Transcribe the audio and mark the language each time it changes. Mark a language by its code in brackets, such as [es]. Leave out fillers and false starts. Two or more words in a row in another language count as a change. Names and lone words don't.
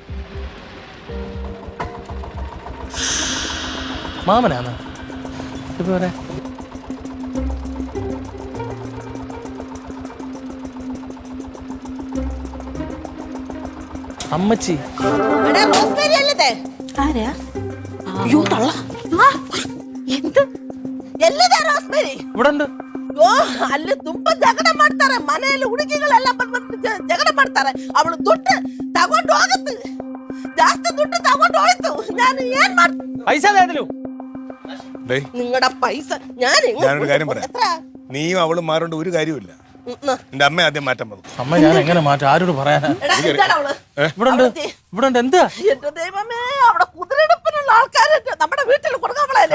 [ml] മാമനാണ് ഇപ്പൊ അമ്മച്ചി. ഇവിടെ ഉണ്ട്. [kn] ಅಲ್ಲಿ ತುಂಬಾ ಜಗಳ ಮಾಡ್ತಾರೆ ಮನೆಯಲ್ಲಿ ಹುಡುಗಿಗಳೆಲ್ಲ ಬಂದ್ಬಿಟ್ಟು ಜಗಳ ಮಾಡ್ತಾರೆ. ಅವಳು ದುಡ್ಡು ತಗೊಂಡು ಹೋಗುತ್ತೆ, ಜಾಸ್ತಿ ದುಡ್ಡು ತಗೊಂಡು ಹೋಯ್ತು. ನಾನು ಏನ್ [ml] പൈസ നിങ്ങളുടെ പൈസ ഞാനൊരു കാര്യം പറയാം. നീയും അവളും മാറേണ്ട ഒരു കാര്യമില്ല. എന്റെ അമ്മ ആദ്യം മാറ്റാൻ പറഞ്ഞു. അമ്മ ഞാൻ എങ്ങനെ മാറ്റാം? ആരോട് പറയാനാ? ഇവിടെ എന്താ എന്റെ ദൈവമേ, അവിടെ കുതിരെടുപ്പിനുള്ള ആൾക്കാര് നമ്മുടെ വീട്ടിൽ കൊടുക്കാമല്ലേ?